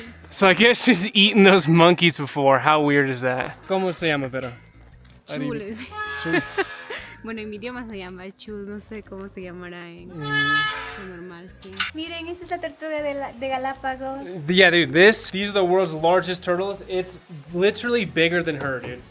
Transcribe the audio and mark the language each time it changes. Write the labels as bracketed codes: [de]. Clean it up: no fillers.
[en] So I guess she's eaten those monkeys before. How weird is that? [es] ¿Cómo se llama, pero? Chules. Chul. Bueno, en mi idioma se llama chul, no sé cómo se llamará en normal, sí. Miren, esta es la tortuga de Galápagos. [en] Yeah, dude, these are the world's largest turtles. It's literally bigger than her, dude.